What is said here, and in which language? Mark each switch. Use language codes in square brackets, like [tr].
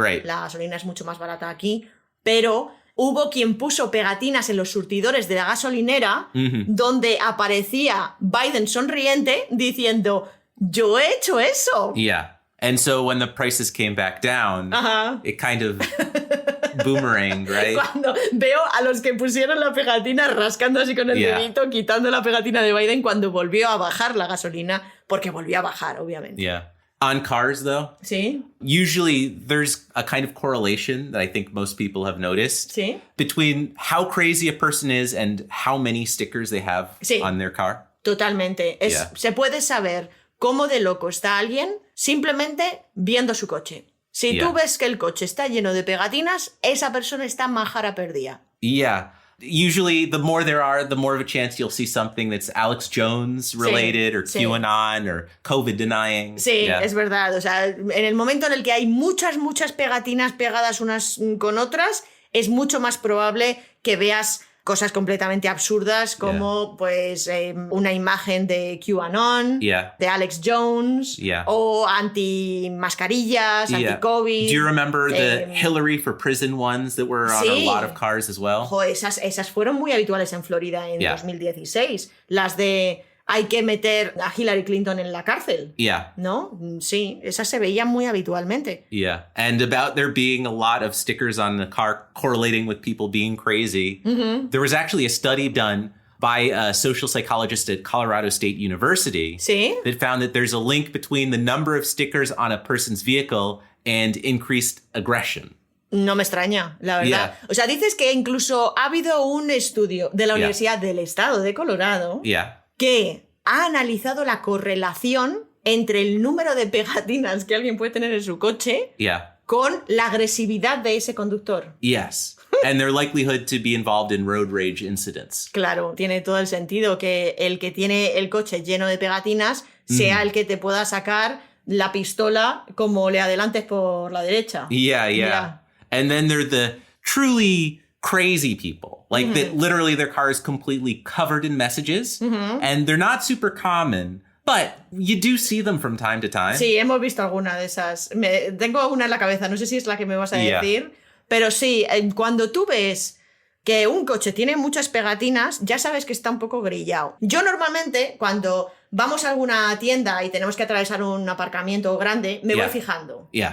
[en] Right. [es] La gasolina es mucho más barata aquí, pero hubo quien puso pegatinas en los surtidores de la gasolinera donde aparecía Biden sonriente diciendo, yo he hecho eso. [en] Yeah. And so when the prices came back down, it kind of boomeranged, right? [es] Cuando veo a los que pusieron la pegatina rascando así con el dedito, quitando la pegatina de Biden cuando volvió a bajar la gasolina, porque volvió a bajar, obviamente. [en] Yeah. On cars, though, [es] ¿Sí? [en] usually there's a kind of correlation that I think most people have noticed [es] ¿Sí? [en] between how crazy a person is and how many stickers they have [es] Sí. [en] on their car. [es] Totalmente. Se puede saber cómo de loco está alguien simplemente viendo su coche. Si tú ves que el coche está lleno de pegatinas, esa persona está majara perdida. [en] Yeah. Usually, the more there are, the more of a chance you'll see something that's Alex Jones related or QAnon or COVID denying. [es] Sí, es verdad. O sea, en el momento en el que hay muchas pegatinas pegadas unas con otras, es mucho más probable que veas cosas completamente absurdas como pues una imagen de QAnon, de Alex Jones o anti-mascarillas, anti-COVID. [en] Do you remember the Hillary for prison ones that were on a lot of cars as well? [es] Ojo, esas fueron muy habituales en Florida en 2016. Las de hay que meter a Hillary Clinton en la cárcel. ¿No? Sí, esas se veían muy habitualmente. [en] Yeah. And about there being a lot of stickers on the car correlating with people being crazy. There was actually a study done by a social psychologist at Colorado State University that found that there's a link between the number of stickers on a person's vehicle and increased aggression. [es] No me extraña, la verdad. O sea, dices que incluso ha habido un estudio de la Universidad del Estado de Colorado que ha analizado la correlación entre el número de pegatinas que alguien puede tener en su coche con la agresividad de ese conductor. [en] Yes. And their likelihood to be involved in road rage incidents. [es] Claro, tiene todo el sentido que el que tiene el coche lleno de pegatinas sea el que te pueda sacar la pistola como le adelantes por la derecha. [en] Yeah. And then they're the truly crazy people, like that literally their car is completely covered in messages and they're not super common, but you do see them from time to time. [es] Sí, hemos visto alguna de esas. Tengo una en la cabeza, no sé si es la que me vas a decir, pero sí, cuando tú ves que un coche tiene muchas pegatinas, ya sabes que está un poco grillado. Yo normalmente, cuando vamos a alguna tienda y tenemos que atravesar un aparcamiento grande, me voy fijando.